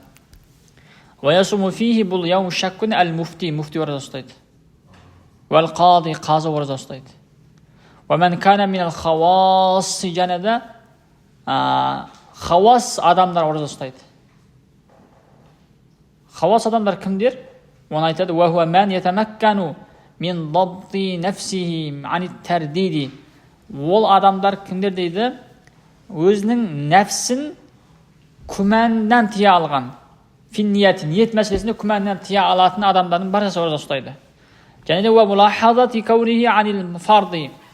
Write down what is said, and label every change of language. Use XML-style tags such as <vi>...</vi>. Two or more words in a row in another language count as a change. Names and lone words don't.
<ar>ويصوم فيه,</ar> <kk>бұл</kk> <ar>يوم شك</ar> <kk>күні әл-муфти, муфти ораза ұстайды.</kk> <ar>والقاضي,</ar> <kk>қазы ораза ұстайды.</kk> <ar>ومن كان من الخواص,</ar> <kk>және де хавас адамдар ораза ұстайды. Хавас адамдар кімдер? Оны айтады:</kk> <ar>"وهو من يتمكن من ضبط نفسه عن الترديد".</ar> <kk>Ол адамдар кімдер дейді? Өзінің нәпсін күмәннен тия алған. Финният, ниет мәселесінде күмәннен тия алатын адамдардың баршасы ораза ұстайды. Және де</kk> <ar>وملاحظة كونه عن الفرض.</ar>